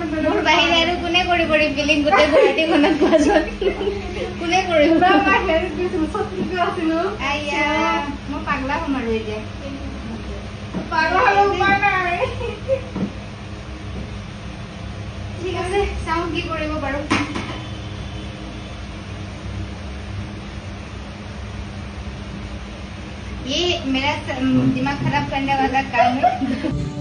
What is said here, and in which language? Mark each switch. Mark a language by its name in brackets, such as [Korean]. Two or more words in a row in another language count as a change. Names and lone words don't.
[Assamese] মোৰ বাহিৰে আৰু কোনে কৰিব ৰিফিলিং গোটেই গুৱাহাটীখনত কোৱাচোন কোনে কৰিব মই হেৰি দিছিলো সত্যি আছিলো আইয়া মই পাগলা হ'ম আৰু এতিয়া পাগল হ'লে উপায় নাই ঠিক আছে চাওঁ কি কৰিব পাৰো [Hindi] ये मेरा दिमाग खराब करने वाला काम है